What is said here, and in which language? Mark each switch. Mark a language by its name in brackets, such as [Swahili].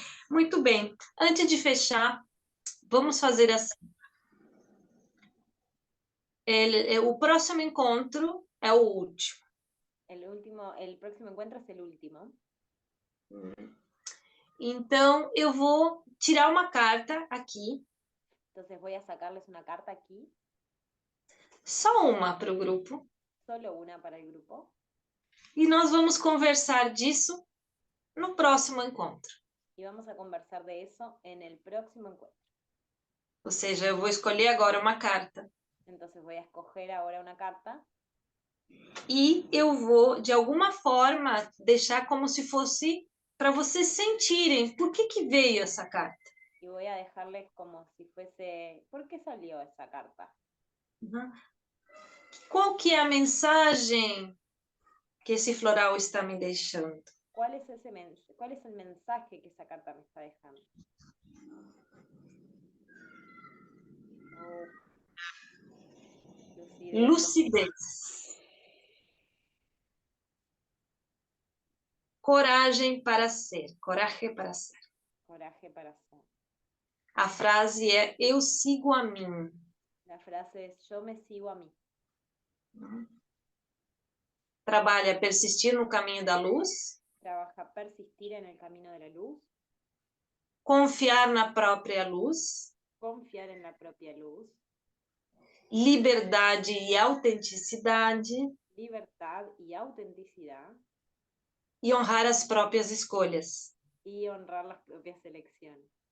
[Portuguese] Muito bem. Antes de fechar, vamos fazer assim. O próximo encontro é o último. [Spanish] El próximo encuentro es el último. [Portuguese] Então, eu vou tirar uma carta aqui, [Spanish] Entonces voy a sacarles una carta aquí, [Portuguese] só uma para o grupo, [Spanish] solo una para el grupo, [Portuguese] e nós vamos conversar disso no próximo encontro. [Spanish] y vamos a conversar de eso en el próximo encuentro. [Portuguese] Ou seja, eu vou escolher agora uma carta [Spanish] Entonces voy a escoger ahora una carta [Portuguese] e eu vou, de alguma forma, deixar como se fosse para vocês sentirem por que veio essa carta. [Spanish] y voy a dejarles como si fuese, ¿por qué salió esa carta? Uhum. [Portuguese] Qual que é a mensagem que esse floral está me deixando? [Spanish] ¿Cuál es el mensaje que esa carta me está dejando? Oh. [Portuguese] Lucidez. Coragem para ser. Coragem para ser. [Spanish] Coraje para ser. [Portuguese] A frase é eu sigo a mim. [Spanish] La frase es yo me sigo a mí. [Portuguese] Trabalha persistir no caminho da luz. [Spanish] Trabaja persistir en el camino de la luz. [Portuguese] Confiar na própria luz. [Spanish] Confiar en la propia luz. [Portuguese] Liberdade e autenticidade. [Spanish] Libertad y autenticidad. [Portuguese] E honrar as próprias escolhas. [Spanish] Y honrar las propias elecciones.